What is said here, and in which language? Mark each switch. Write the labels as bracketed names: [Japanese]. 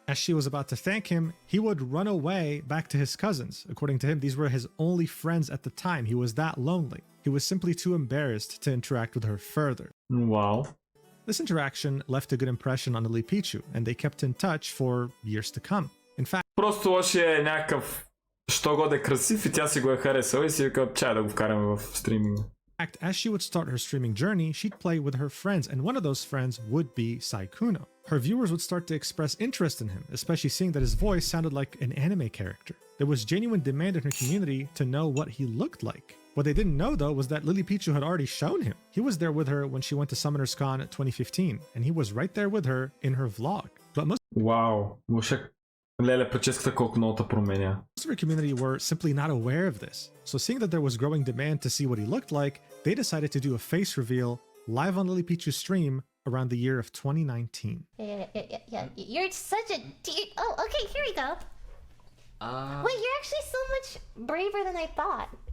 [English] As she was about to thank him, he would run away back to his cousins. According to him, these were his only friends at the time. He was that lonely. He was simply too embarrassed to interact with her further. Wow. This interaction left a good impression on Lily Pichu, and they kept in touch for years to come. In fact, [Bulgarian] Просто лошия е някакъв, що го да е красив и тя си го е харесала и си вика, чай да го вкараме в стриминга. [English] as she would start her streaming journey, she'd play with her friends, and one of those friends would be Sykkuno. Her viewers would start to express interest in him, especially seeing that his voice sounded like an anime character. There was genuine demand in her community to know what he looked like. What they didn't know, though, was that Lily Pichu had already shown him. He was there with her when she went to Summoners Con 2015, and he was right there with her in her vlog. But most [Bulgarian] Леле, прическата колко много те променя. [English] Most of her community were simply not aware of this. So seeing that there was growing demand to see what he looked like, they decided to do a face reveal live on Lily Pichu's stream around the year of 2019. Yeah. You're such a dear... Oh, okay, here we go. Wait, you're actually so much braver than I thought.